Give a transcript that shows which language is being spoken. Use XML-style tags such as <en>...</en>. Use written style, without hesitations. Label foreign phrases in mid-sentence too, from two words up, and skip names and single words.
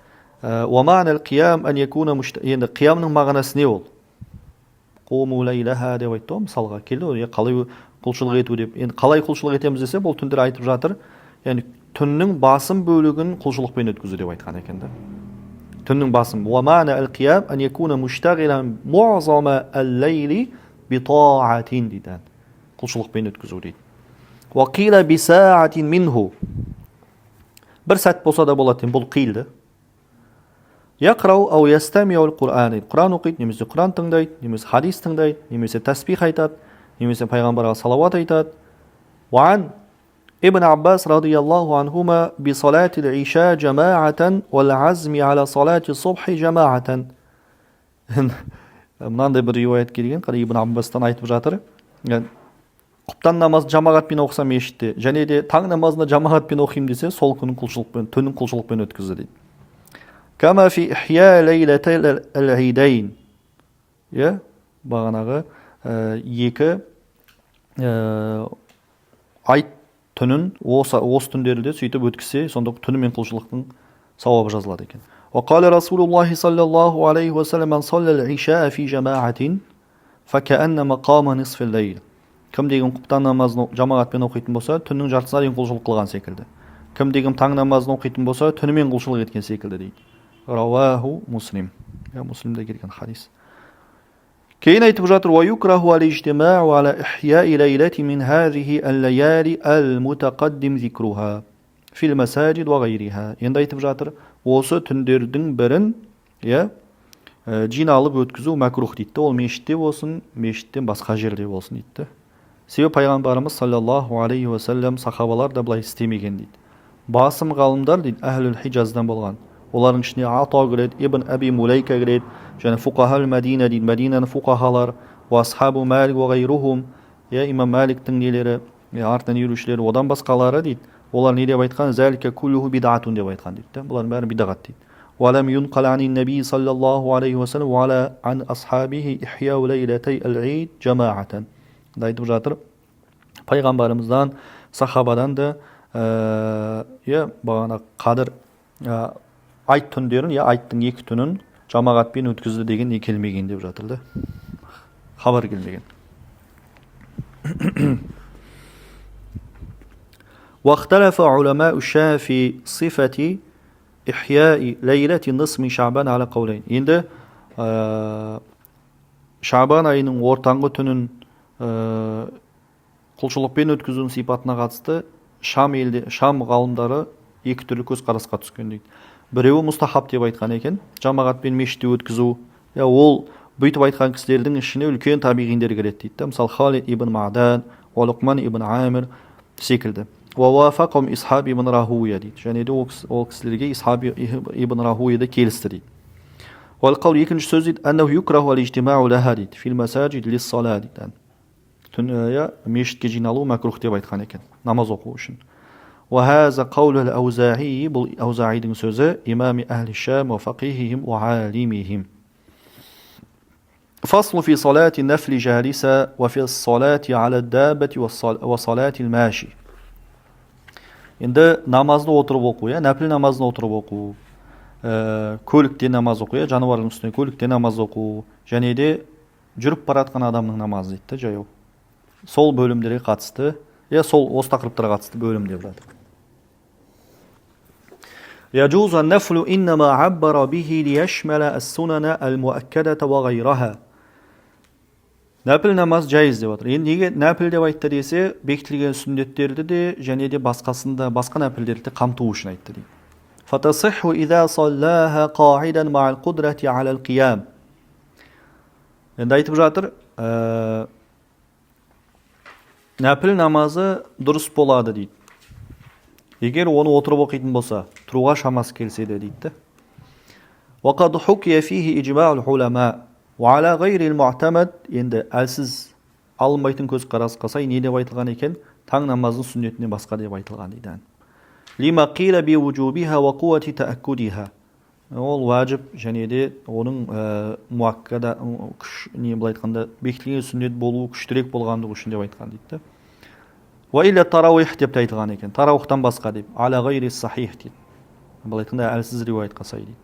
<kk>Енді қиямның мағынасы не ол?</kk> <ar>قوموا ليلها</ar> <kk>деп айтты, мысалға келді, қалай құлшылық ету деп. Енді қалай құлшылық етеміз десе, бұл түндер айтып жатыр. Яғни түннің басым бөлігін құлшылықпен өткізу деп айтқан екен. Түннің басым.</kk> <ar>ومعنى القيام أن يكون مشتغلا معظم الليل بطاعة дейді.</ar> <kk>Құлшылықпен өткізу дейді.</kk> <ar>وقيل بساعة منه.</ar> <kk>Бір сәт болса да болады, бұл қилді.</kk> <ar>يقرأ أو يستمع القرآن.</ar> <kk>Құран оқиды, немесе Құран тыңдайды, немесе хадис тыңдайды, немесе тәсбих айтады, немесе пайғамбарға салауат айтады.</kk> <ar>وعن ابن عباس رضي الله عنهما بصلاة العشاء جماعة والعزم على صلاة الصبح جماعة.</ar> <kk>Мынандай бір риуаят келген, Ибн Аббастан айтып жатыр. Құптан намаз жамағатпен оқысам мешітте, және де таң намазына жамағатпен оқимын десе, сол күннің құлшылықпен, түннің құлшылықпен өткізді дейді.</kk> <ar>كما في إحياء ليلتي العيدين.</ar> <kk>Бағанағы 2 айт түнін осы түндерде сөйтіп өткізсе, сонда түнімен құлшылықтың сауабы жазылады екен.</kk> <ar>وقال رسول الله صلى الله عليه وسلم من صلى العشاء في جماعة فكأنما قام نصف الليل.</ar> <kk>Кім деген құптан намазын жамағатпен оқитын болса, түннің жартысына дейін құлшылық қылған секілді. Кім деген таң намазын оқитын болса, түнімен құлшылық еткен секілді дейді.</kk> <ar>رواه مسلم.</ar> <kk>Муслимде келген хадис. Кейін айтып жатыр:</kk> <ar>وَيُكْرَهُ الْاجْتِمَاعُ عَلَى إِحْيَاءِ لَيْلَةٍ مِنْ هَذِهِ اللَّيَالِ الْمُتَقَدِّمْ ذِكْرُهَا فِي الْمَسَاجِدِ وَغَيْرِهَا.</ar> <kk>Енді айтып жатыр, осы түндердің бірін, жиналып өткізу мәкрух дейді. Ол мешітте болсын, мешіттен басқа жерде болсын дейді. Себебі пайғамбарымыз</kk> <ar>صلى الله عليه وسلم</ar> <kk>сахабалар да былай істемеген дейді. Басым ғалымдар дейді</kk> <ar>أهل الحجاز</ar> <kk>болған. Олардың ішіне Ата кіреді, Ибн Аби Мулайка кіреді, және</kk> <ar>فقهاء المدينة</ar> <kk>дейді, Мәдинаның фуқахалар,</kk> <ar>وأصحاب مالك وغيرهم,</ar> <kk>имам Маликтің нелері, артынан ерушілері, одан басқалары дейді. Олар не деп айтқан?</kk> <ar>ذلك كله بدعة</ar> <kk>деп айтқан дейді. Бұлардың бәрі бидағат дейді.</kk> <ar>ولم ينقل عن النبي صلى الله عليه وسلم وعلى عن أصحابه إحياء ليلتي العيد جماعة.</ar> <kk>Да айтып жатыр, пайғамбарымыздан, сахабадан да бағана қадір айт түндерін, айттың екі түнін жамағатпен өткізді деген не келмеген деп жатыр да. Хабар келмеген.</kk> <ar>واختلف علماء الشافعي في صفة إحياء ليلة النصف من شعبان على قولين.</ar> <kk>Енді Шабан айының ортаңғы түнін құлшылықпен өткізудің сипатына қатысты Шам ғалымдары екі түрлі көзқарасқа түскен дейді. Біреуі мұстахаб деп айтқан екен, жамағатпен мешітте өткізу. Ол бүйтіп айтқан кісілердің ішіне үлкен табиғиндер кіреді дейді. Мысалы Халид ибн Маъдан, Луқман ибн Амир секілді.</kk> <ar>ووافقهم إسحاب ибн Рахуя дейді.</ar> <kk>Және де ол кісілерге Исхаб ибн Рахуя да келісті дейді. والقول екінші сөз дейді,</kk> <ar>أنه يكره الاجتماع لها дейді, في المساجد للصلاة дейді.</ar> <kk>Түн мешітке жиналу мәкрух деп айтқан екен, намаз оқу үшін.</kk> <ar>وهذا قول الأوزاعي,</ar> <kk>бұл Аузаидың сөзі, имам</kk> <ar>أهل الشام وفقيههم وعالمهم. فصل في صلاة النفل جالسة وفي الصلاة على الدابة وصلاة الماشي.</ar> <kk>Енді намазды отырып оқу, нәпіл намазды отырып оқу, көлікте намаз оқу, жануардың үстіне көлікте намаз оқу, және де жүріп баратқан адамның намазы дейді, жаяу. Сол бөлімдерге қатысты, сол осы тақырыптарға қатысты бөлім деп жатыр.</kk> <ar>يجوز النفل إنما عبر به ليشمل السنن المؤكدة وغيرها.</ar> <kk>Нәпіл намаз жайыз деп отыр. Енді неге нәпіл деп айтты десе, бекітілген сүннеттерді де және де басқасында басқа нәпілдерді қамту үшін айтты дейді.</kk> <ar>فتصح إذا صلاها قاعدا مع القدرة على القيام.</ar> <kk>Енді айтып жатыр, нәпіл намазы дұрыс болады дейді. Егер оны отырып оқитын болса, тұруға шамасы келсе де дейді.</kk> <ar>وقد حكي فيه إجماع العلماء وعلى غير المعتمد.</ar> <kk>Енді әлсіз алынбайтын көзқарасқа сай не деп айтылған екен? Таң намазының сүннетінен басқа деп айтылған дейді.</kk> <ar>لما قيل بوجوبها وقوة تأكدها.</ar> <kk>Ол важib және де оның муаккада не былай айтқанда бекітілген сүннет болуы күштірек болғандығы үшін деп айтқан дейді.</kk> <ar>وإلا التراويح</ar> <kk>деп айтылған екен. Тарауихтан басқа деп.</kk> <ar>على غير الصحيح дейді.</ar> <kk>Былай айтқанда әлсіз риуаятқа сай дейді.</kk>